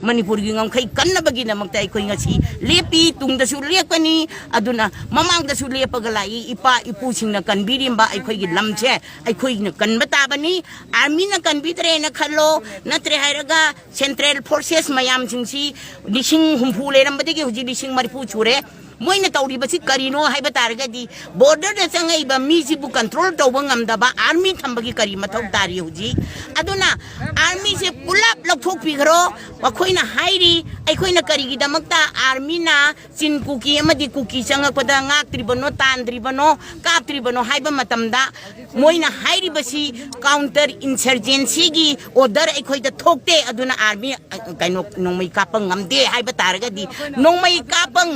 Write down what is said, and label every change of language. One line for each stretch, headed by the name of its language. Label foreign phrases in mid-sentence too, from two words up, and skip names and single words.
Manipuri: Manipurgi ngangkai kanna bagi namakta ay koy ngasi lepi tungda su lepani aduna mamangda su lepagalai ipa ipusing na kanbirimba ay koy lamche ay koy na kanbatabani army na kanbitre na khalo na tre hairaga
English: central forces
Manipuri: mayam singsi lising humpule rambadigi huji lising maripu chure moina tawribasi karino haiba taragadi border da sangaiba misibu control tawba ngamdaba army thambagi kari mathau tari huji aduna army se pulap lakhok pigro wakoina hairi aikoina karigi damakta army na sin kuki amadi kuki sanga pada ngaktribano tandribano kaptribano haiba matamda moina hairi basi
English: counter insurgency
Manipuri: gi order aikoida thokte aduna army kaino nongmai kapang ngamde haiba taragadi nongmai kapang